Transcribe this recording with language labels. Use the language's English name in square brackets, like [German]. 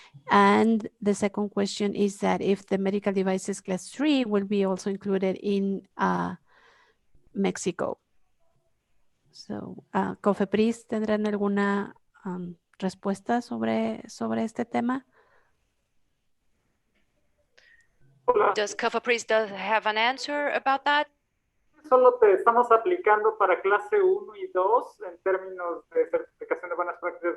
[English] And the second question is that if the medical devices class 3 will be also included in Mexico. [Spanish] So, COFEPRIS, ¿tendrán alguna respuesta sobre este tema? [English] Does COFEPRIS have an answer about that? [Spanish] Solo te estamos aplicando para clase 1 y 2 en términos de certificación de buenas prácticas.